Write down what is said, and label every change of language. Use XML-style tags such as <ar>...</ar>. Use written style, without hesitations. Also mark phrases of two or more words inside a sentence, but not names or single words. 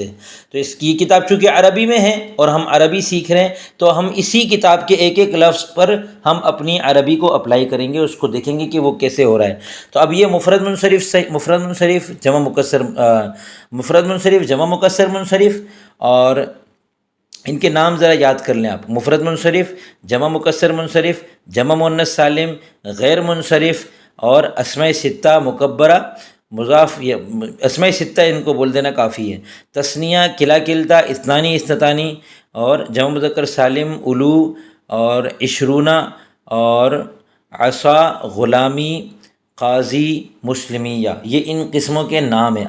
<ur>تو اس کی کتاب چونکہ عربی میں ہے اور ہم عربی سیکھ رہے ہیں، تو ہم اسی کتاب کے ایک ایک لفظ پر ہم اپنی عربی کو اپلائی کریں گے، اس کو دیکھیں گے کہ وہ کیسے ہو رہا ہے۔ تو اب یہ مفرد منصرف جمع مکسر منصرف، اور ان کے نام ذرا یاد کر لیں آپ۔ مفرد منصرف، جمع مکسر منصرف، جمع مؤنث سالم، غیر منصرف، اور اسماء ستہ مکبرہ مضاف، اسماء ستہ ان کو بول دینا کافی ہے۔ تثنیہ،</ur> <ar>کلا کلتا، اثنانی اثنتانی،</ar> <ur>اور جمع مذکر سالم، الو، اور عشرونہ، اور عصا، غلامی، قاضی، مسلمیہ، یہ ان قسموں کے نام ہیں۔</ur>